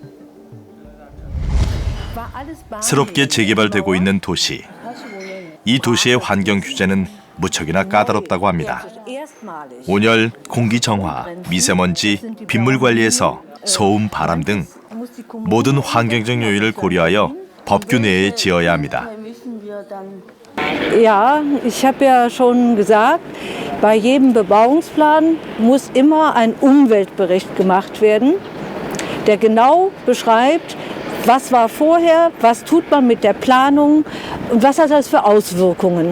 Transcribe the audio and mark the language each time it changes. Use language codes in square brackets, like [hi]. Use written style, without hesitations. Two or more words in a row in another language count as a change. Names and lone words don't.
[ko] 새롭게 재개발되고 있는 도시. 이 도시의 환경 규제는 무척이나 까다롭다고 합니다. 온열, 공기 정화, 미세먼지, 빗물 관리에서 소음, 바람 등 모든 환경적 요인을 고려하여 법규 내에 지어야 합니다. [de] Ja, ich habe ja schon gesagt, bei jedem Bebauungsplan muss immer ein Umweltbericht gemacht werden, der genau beschreibt, was war vorher, was tut man mit der Planung und was hat das für Auswirkungen.